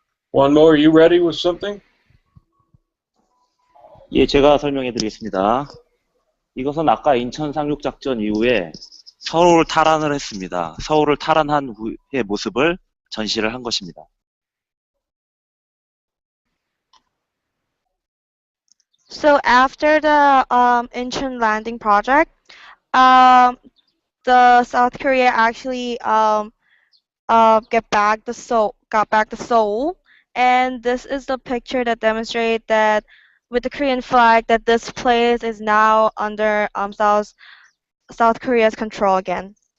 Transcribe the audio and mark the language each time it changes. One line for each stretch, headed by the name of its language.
English: One more, are you ready with something?
Korean: 예, 제가 설명해 드리겠습니다. 이것은 아까 인천 상륙 작전 이후에 서울을 탈환을 했습니다. 서울을 탈환한 후의 모습을 전시를 한 것입니다.
English: So after the Incheon landing project, the South Korea actually got back the Seoul, and this is the picture that demonstrates that with the Korean flag that this place is now under South Korea's control again.